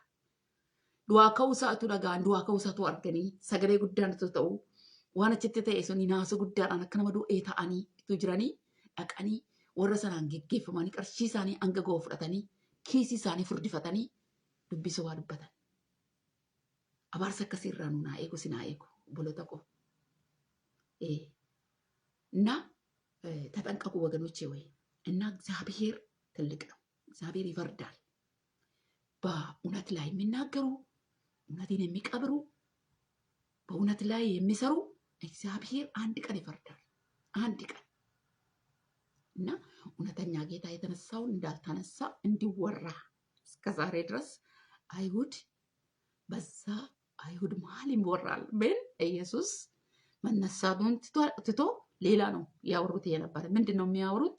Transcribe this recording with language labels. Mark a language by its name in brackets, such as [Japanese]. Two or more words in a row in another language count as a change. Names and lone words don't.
[Oromo] Du'aa ka'uusaatu dhagaan, du'aa ka'uusaatu arganii sagalee guddaan ta'u waan achitti ta'e sun naasuu guddaadhaan akka nama du'ee ta'anii itti jiranii dhaqanii warra sanaan geggeeffamanii qarshii isaanii hanga ga'u fudhatanii kiisii isaanii furdifatanii dubbisa waa dubbatan. Abaarsa akkasiirraa nu naa eegu si naa eegu obboloota koo. [Amharic] እና ተጠንቀቁ ወገኖቼ ወይ እና እግዚአብሔር ትልቅ ነው። እግዚአብሔር ይፈርዳል። በእውነት ላይ የሚናገሩ እውነትን የሚቀብሩ በእውነት ላይ የሚሰሩ እግዚአብሔር አንድ ቀን ይፈርዳል። አንድ ቀን እና እውነተኛ ጌታ የተነሳውን እንዳልተነሳ እንዲወራ እስከ ዛሬ ድረስ አይሁድ በዛ አይሁድ መሀል ይወራል። ምን ኢየሱስ መነሳቱን ትቶ ሌላ ነው ያወሩት የነበረ። ምንድን ነው የሚያወሩት?